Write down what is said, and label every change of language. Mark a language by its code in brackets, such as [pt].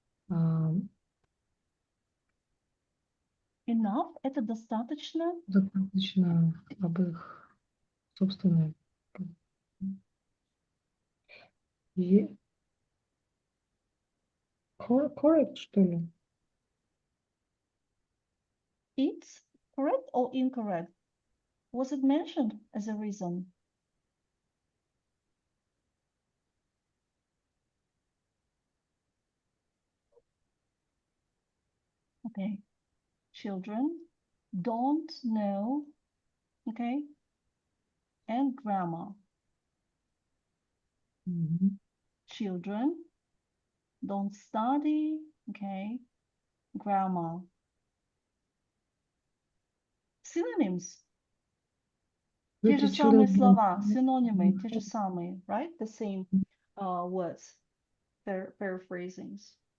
[en] Enough? [ru] Это достаточно? достаточно об их собственной. Correct, что ли? [en] It's correct or incorrect? Was it mentioned as a reason? Okay. Children don't know, okay, and grammar. Children don't study, okay, grammar. Synonyms. [ru] Те же самые слова, синонимы, те же самые, right? [en] The same words, paraphrasings.